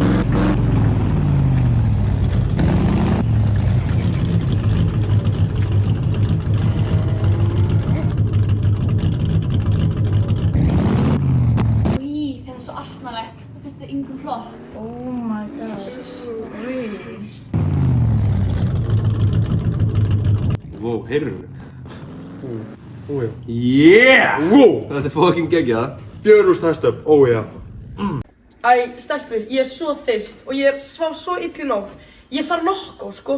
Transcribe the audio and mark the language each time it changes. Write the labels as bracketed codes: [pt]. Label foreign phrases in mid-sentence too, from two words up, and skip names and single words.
[is] Í, þetta er svo asnalegt. Það finnst þið yngum flott. [en] Oh my god. Really? [is] Wow, heyrðu. [en] Yeah! Wow! [is] Þetta er fucking geggjað. 4.000 hestöfl, já. Æ, stelpur, ég er svo þyrst og ég svaf svo ill í nótt. Ég þarf nokkó, sko.